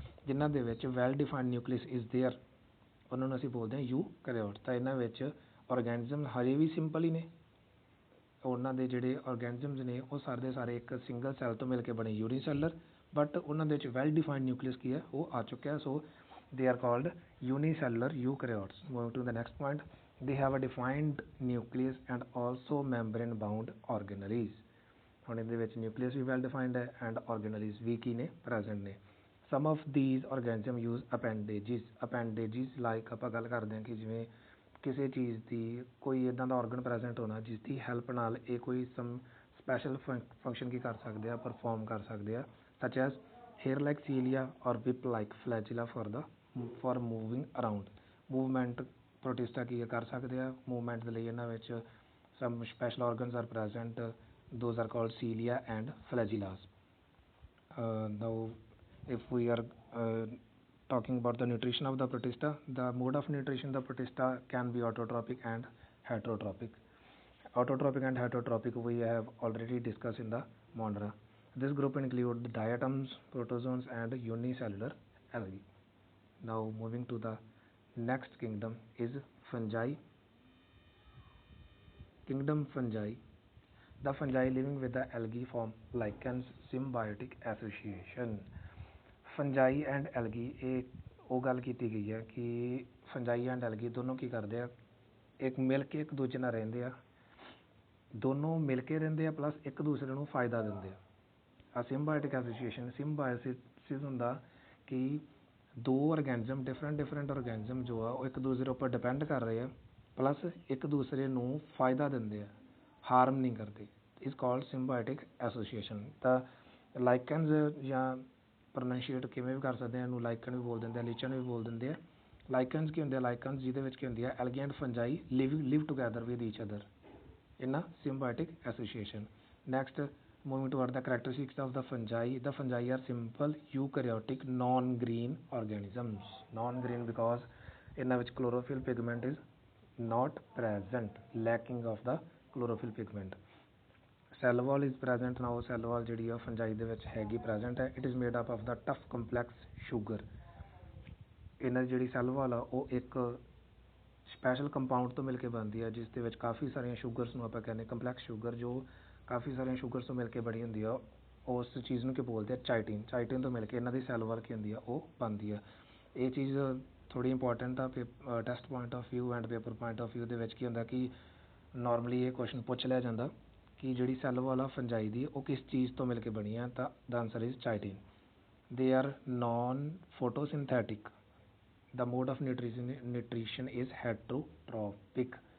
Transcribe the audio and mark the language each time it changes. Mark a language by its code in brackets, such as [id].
[pa] ਜਿਨ੍ਹਾਂ ਦੇ ਵਿੱਚ [en] well defined nucleus is there, [pa] ਉਹਨਾਂ ਨੂੰ ਅਸੀਂ ਬੋਲਦੇ ਹਾਂ ਯੂਕੈਰੀਓਟ। ਤਾਂ ਇਹਨਾਂ ਵਿੱਚ ਔਰਗੈਨਿਜ਼ਮ ਹਜੇ ਵੀ ਸਿੰਪਲ ਹੀ ਨੇ, ਉਹਨਾਂ ਦੇ ਜਿਹੜੇ ਔਰਗੈਨਿਜ਼ਮਸ ਨੇ ਉਹ ਸਾਰੇ ਦੇ ਸਾਰੇ ਇੱਕ ਸਿੰਗਲ ਸੈੱਲ ਤੋਂ ਮਿਲ ਕੇ ਬਣੇ ਯੂਨੀਸੈਲਰ, ਬਟ ਉਹਨਾਂ ਦੇ ਵਿੱਚ ਵੈਲ ਡਿਫਾਈਨਡ ਨਿਊਕਲੀਅਸ ਕੀ ਹੈ ਉਹ ਆ ਚੁੱਕਿਆ। [en] So they are called unicellular eukaryotes. Moving to the next point, they have a defined nucleus and also membrane bound organelles. [pa] ਹੁਣ ਇਹਦੇ ਵਿੱਚ ਨਿਊਕਲੀਅਸ ਵੀ ਵੈਲ ਡਿਫਾਈਨਡ ਹੈ ਐਂਡ organelles ਵੀ ਕੀ ਨੇ ਪ੍ਰੈਜ਼ੈਂਟ ਨੇ। [en] some of these organism use appendages like [pa] ਆਪਾਂ ਗੱਲ ਕਰਦੇ ਹਾਂ ਕਿ ਜਿਵੇਂ ਕਿਸੇ ਚੀਜ਼ ਦੀ ਕੋਈ ਇੱਦਾਂ ਦਾ organ present ਹੋਣਾ ਜਿਸ ਦੀ ਹੈਲਪ ਨਾਲ ਇਹ ਕੋਈ some special function ਕੀ ਕਰ ਸਕਦੇ ਆ perform ਕਰ ਸਕਦੇ ਆ [en] such as hair like cilia or whip like flagella for moving around. [pa] Movement protista ਕੀ ਕਰ ਸਕਦੇ ਆ movement ਦੇ ਲਈ ਇਹਨਾਂ ਵਿੱਚ [en] some special organs are present. Those are called cilia and flagellas. Now if we are talking about the nutrition of the protista, the mode of nutrition the protista can be autotrophic and heterotropic. Autotrophic and heterotropic we have already discussed in the Mondra. This group include diatoms, protozoans and unicellular algae. Now moving to the next kingdom is fungi. Kingdom fungi. The fungi living with the algae form lichens symbiotic association. [pa] Fungi and algae ਇਹ ਉਹ ਗੱਲ ਕੀਤੀ ਗਈ ਹੈ ਕਿ fungi and algae ਦੋਨੋਂ ਕੀ ਕਰਦੇ ਆ ਇੱਕ ਮਿਲ ਕੇ ਇੱਕ ਦੂਜੇ ਨਾਲ ਰਹਿੰਦੇ ਆ, ਦੋਨੋਂ ਮਿਲ ਕੇ ਰਹਿੰਦੇ ਆ ਪਲੱਸ ਇੱਕ ਦੂਸਰੇ ਨੂੰ ਫਾਇਦਾ ਦਿੰਦੇ ਆ। symbiotic association symbiosis ਹੁੰਦਾ ਕਿ ਦੋ ਔਰਗੈਨਿਜ਼ਮ ਡਿਫਰੈਂਟ ਔਰਗੈਨਿਜ਼ਮ ਜੋ ਆ ਉਹ ਇੱਕ ਦੂਸਰੇ ਉੱਪਰ ਡਿਪੈਂਡ ਕਰ ਰਹੇ ਆ ਪਲੱਸ ਇੱਕ ਦੂਸਰੇ ਨੂੰ ਫਾਇਦਾ ਦਿੰਦੇ ਆ, ਹਾਰਮ ਨਹੀਂ ਕਰਦੇ। [en] Is called symbiotic association। [pa] ਤਾਂ ਲਾਈਕਨਸ ਜਾਂ ਪ੍ਰੋਨਾਂਸ਼ੀਏਟ ਕਿਵੇਂ ਵੀ ਕਰ ਸਕਦੇ ਆ, ਇਹਨੂੰ ਲਾਈਕਨ ਵੀ ਬੋਲ ਦਿੰਦੇ ਆ, ਲੀਚਨ ਵੀ ਬੋਲ ਦਿੰਦੇ ਆ। ਲਾਈਕਨਸ ਕੀ ਹੁੰਦੇ ਆ, ਲਾਈਕਨਸ ਜਿਹਦੇ ਵਿੱਚ ਕੀ ਹੁੰਦੀ ਆ [en] Algae and fungi live together with each other in a symbiotic association. Next, moving toward the characteristics of the fungi. The fungi are simple eukaryotic non-green organisms. Non-green because in which chlorophyll pigment is not present, lacking of the chlorophyll pigment. Cell wall is present. [pa] Now cell wall ਜਿਹੜੀ ਆ fungi ਦੇ ਵਿੱਚ ਹੈਗੀ present ਹੈ। [en] It is made up of the tough complex sugar. [pa] ਇਹਨਾਂ ਦੀ ਜਿਹੜੀ cell ਵਾਲ ਆ ਉਹ ਇੱਕ ਸਪੈਸ਼ਲ ਕੰਪਾਊਂਡ ਤੋਂ ਮਿਲ ਕੇ ਬਣਦੀ ਹੈ ਜਿਸ ਦੇ ਵਿੱਚ ਕਾਫੀ ਸਾਰੀਆਂ ਸ਼ੂਗਰਸ ਨੂੰ ਆਪਾਂ ਕਹਿੰਦੇ ਕੰਪਲੈਕਸ ਸ਼ੂਗਰ, ਜੋ ਕਾਫੀ ਸਾਰੀਆਂ ਸ਼ੂਗਰਸ ਤੋਂ ਮਿਲ ਕੇ ਬਣੀ ਹੁੰਦੀ ਆ। ਉਸ ਚੀਜ਼ ਨੂੰ ਕੀ ਬੋਲਦੇ ਆ ਚਾਈਟਿਨ। ਚਾਈਟਿਨ ਤੋਂ ਮਿਲ ਕੇ ਇਹਨਾਂ ਦੀ ਸੈੱਲ ਵਾਲ ਕੀ ਹੁੰਦੀ ਆ ਉਹ ਬਣਦੀ ਆ। ਇਹ ਚੀਜ਼ ਥੋੜ੍ਹੀ ਇੰਪੋਰਟੈਂਟ ਆ [en] test point of view [pa] and paper point of view ਦੇ ਵਿੱਚ ਕੀ ਹੁੰਦਾ ਕਿ ਨੋਰਮਲੀ ਇਹ ਕੁਐਸਚਨ ਪੁੱਛ ਲਿਆ ਜਾਂਦਾ ਕਿ ਜਿਹੜੀ ਸੈੱਲ ਵਾਲ ਆ ਫੰਜਾਈ ਦੀ ਉਹ ਕਿਸ ਚੀਜ਼ ਤੋਂ ਮਿਲ ਕੇ ਬਣੀ ਆ, ਤਾਂ [en] ਦਾ answer is chitin. They are non photosynthetic. The mode of nutrition is heterotropic.